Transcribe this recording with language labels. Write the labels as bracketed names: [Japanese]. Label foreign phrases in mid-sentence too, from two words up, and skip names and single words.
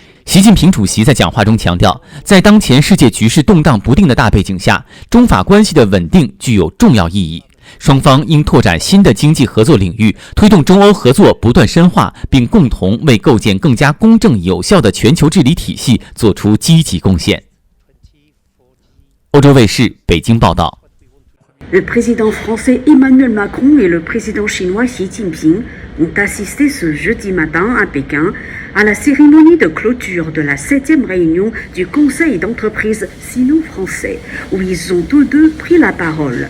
[Chinese] 习近平主席在讲话中强调，在当前世界局势动荡不定的大背景下，中法关系的稳定具有重要意义。双方应拓展新的经济合作领域，推动中欧合作不断深化，并共同为构建更加公正有效的全球治理体系做出积极贡献。欧洲卫视北京报道。 [French] Le président français Emmanuel Macron et le président chinois Xi Jinping ont assisté ce jeudi matin à Pékin à la cérémonie de clôture de la 7e réunion du Conseil d'entreprise sino-français, où ils ont tous deux pris la parole.